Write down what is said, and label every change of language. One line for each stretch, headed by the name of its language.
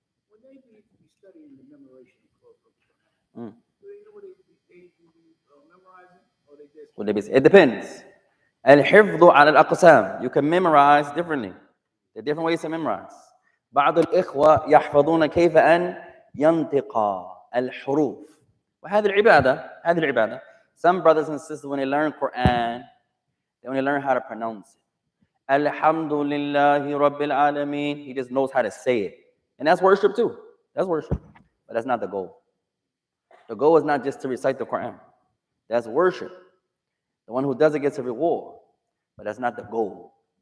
English: When they be studying the memorization of do they know what they memorizing, or they just? It depends.
Arabic: الحفظ على الأقسام.
English: You can memorize differently. There are different ways to memorize.
Arabic: بعض الإخوة يحفظون كيف أن ينطق الحروف. وهذه العبادة.
English: Some brothers and sisters, when they learn Quran, they only learn how to pronounce it.
Arabic: Alhamdulillahi Rabbil Alameen.
English: He just knows how to say it. And that's worship too. That's worship. But that's not the goal. The goal is not just to recite the Quran. That's worship. The one who does it gets a reward. But that's not the goal.